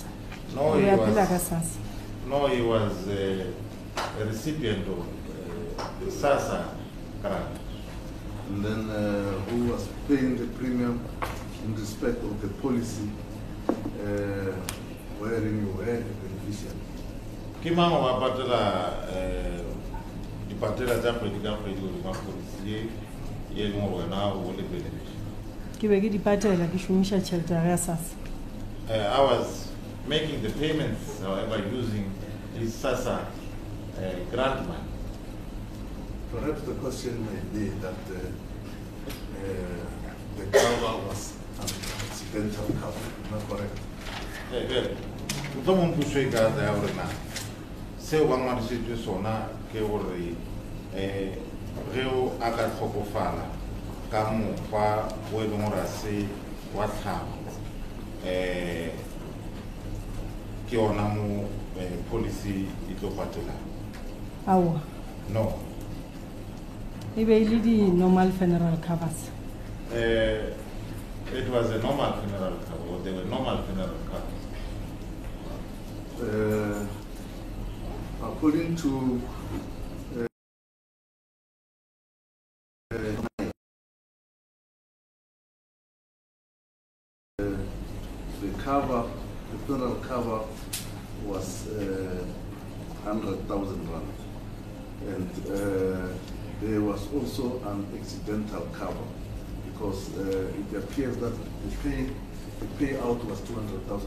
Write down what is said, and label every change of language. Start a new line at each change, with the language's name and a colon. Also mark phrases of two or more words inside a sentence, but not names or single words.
English: No,
Northern Sotho: O
English: he
Northern Sotho: be a phela ka
English: was,
Northern Sotho: SASSA.
English: no, he was a recipient of the SASSA grant. And then who was paying the premium in respect of the policy wherein you were a beneficiary?
Northern Sotho: Kimang wa patela di patela tsa kgwedi ka kgwedi go ka policy ye leng gore wena o le beneficiary. Ke be ke di patela ke šomiša tšhelete ya SASSA.
English: I was making the payments, however, using his SASSA grant money. Perhaps the question may be that the cover was an accidental cover, am I correct? Well,
Northern Sotho: mohlomong puso e ka tsaya gore na seo ba ngwadisitswe sona ke gore ge o a ka tlhokofala ka mokgwa o e leng gore a se wa tlhago ke yona mo policy e tlo patelang. Aowa. No. E be e le di-
English: normal funeral covers. It was a normal funeral cover, or they were normal funeral covers. According to the cover, the funeral cover was 100,000 rand, and there was also an accidental cover because it appears that the payout was 200,000.